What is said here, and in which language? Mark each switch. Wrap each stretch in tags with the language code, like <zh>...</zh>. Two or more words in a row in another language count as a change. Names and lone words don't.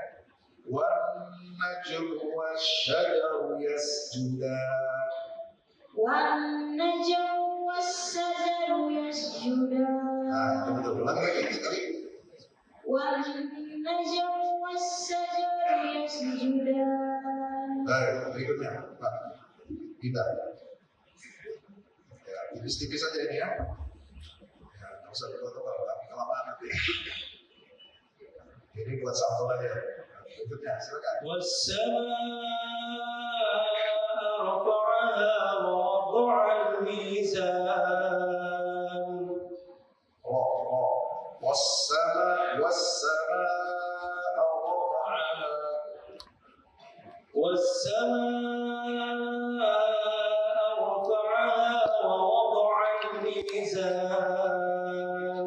<ar>والنجم والشجر يسجدان. والنجم والشجر يسجدان.</ar> <id>Nah, betul. Ulang lagi sekali.</id> <ar>والنجم والشجر يسجدان.</ar> <id>Baik, berikutnya, Pak. Kita. Ya, tipis-tipis saja ini ya. Ya, nggak usah tebal-tebal, tapi kelamaan nanti. Ini buat sampel aja. Berikutnya, silakan.</id> <ar>والسماء رفعها ووضع الميزان والسماء رفعها. والسماء رفعها ووضع الميزان</ar>